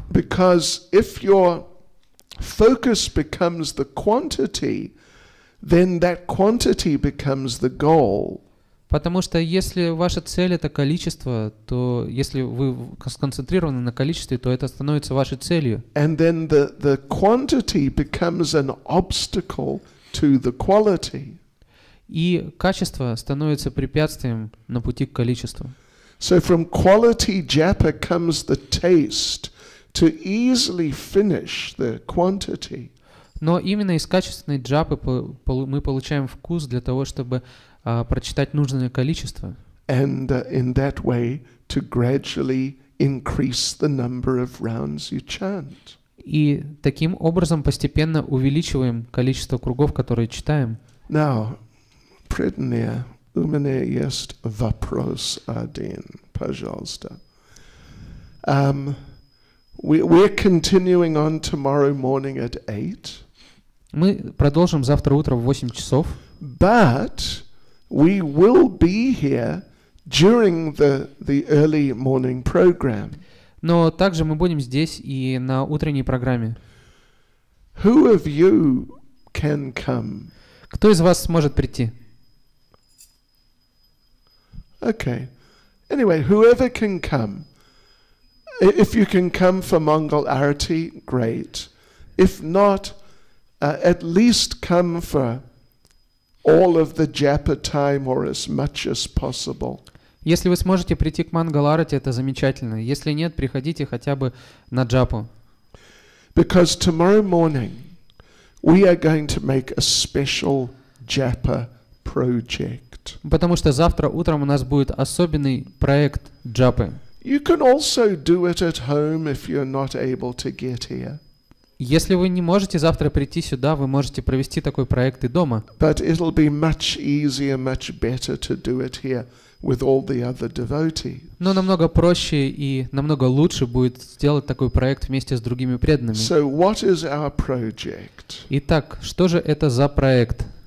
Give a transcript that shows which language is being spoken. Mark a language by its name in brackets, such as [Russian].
[English] Because if your focus becomes the quantity, then that quantity becomes the goal. [Russian] Потому что если ваша цель — это количество, то если вы сконцентрированы на количестве, то это становится вашей целью. [English] And then the quantity becomes an obstacle to the quality. [Russian] И качество становится препятствием на пути к количеству. [English] So from quality japa comes the taste to easily finish the quantity. [Russian] Но именно из качественной джапы мы получаем вкус для того, чтобы прочитать нужное количество. [English] And in that way to gradually increase the number of rounds you chant. [Russian] И таким образом постепенно увеличиваем количество кругов, которые читаем. [English] Now, [Russian] преданные, у меня есть вопрос один, пожалуйста. [English] We're continuing on tomorrow morning at 8. [Russian] Мы продолжим завтра утром в 8 часов. [English] But we will be here during the early morning program. [Russian] Но также мы будем здесь и на утренней программе. [English] Who of you can come? [Russian] Кто из вас сможет прийти? [English] Okay. Anyway, whoever can come. If you can come for Mongol Arati, great. If not, at least come for all of the Japa time or as much as possible. [Russian] Если вы сможете прийти к Мангал-арати, это замечательно. Если нет, приходите хотя бы на джапу. [English] Because tomorrow morning we are going to make a special Japa project. [Russian] Потому что завтра утром у нас будет особенный проект джапы. [English] You can also do it at home if you're not able to get here. [Russian] Если вы не можете завтра прийти сюда, вы можете провести такой проект и дома. [English] But it'll be much easier, much better to do it here with all the other devotees. [Russian] Но намного проще и намного лучше будет сделать такой проект вместе с другими преданными. [English] So what is our project? [Russian] Итак, что же это за проект?